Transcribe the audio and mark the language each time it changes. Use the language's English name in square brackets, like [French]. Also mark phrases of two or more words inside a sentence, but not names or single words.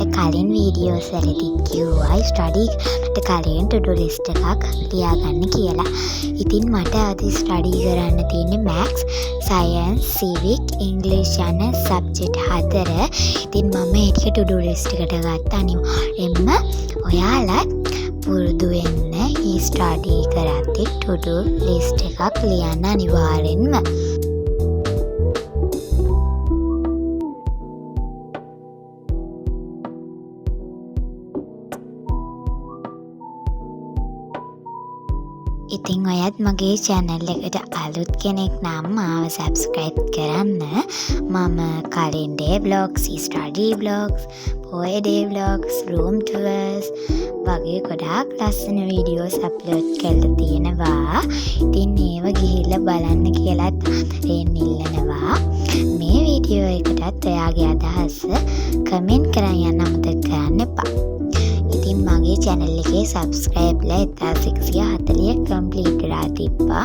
[Sinhala] කලින් වීඩියෝස් වලදී කිව්වා ස්ටඩි කරන්නට කලින් [English] to do list [Sinhala] එකක් ලියාගන්න කියලා. ඉතින් මට අද ස්ටඩි කරන්න තියෙන්නේ [English] maths, science, civic, english [Sinhala] යන subject 4. ඉතින් මම ඒක [English] to do list [Sinhala] එකට ගත්තා. අනිවාර්යෙන්ම ඔයාලා පුරුදු වෙන්න මේ ස්ටඩි කරද්දී [English] to do list [Sinhala] එකක් ලියන්න අනිවාර්යෙන්ම. ඉතින් ඔයත් මගේ channel එකට අලුත් කෙනෙක් නම් මාව subscribe කරන්න. මම කලින් [English] day vlogs, study vlogs, boy day vlogs, room tours [Sinhala] වගේ ගොඩාක් ලස්සන [English] videos upload [Sinhala] කරලා තියෙනවා. ඉතින් ඒව ගිහිල්ලා බලන්න කියලා තාත්තෙන් ඉල්ලනවා. මේ වීඩියෝ එකටත් ඔයාගේ අදහස් comment කරන් යන්න අමතක කරන්න එපා. ඉතින් මගේ channel එකේ subscribe ලා 1640 complete කරලා තිබ්බා.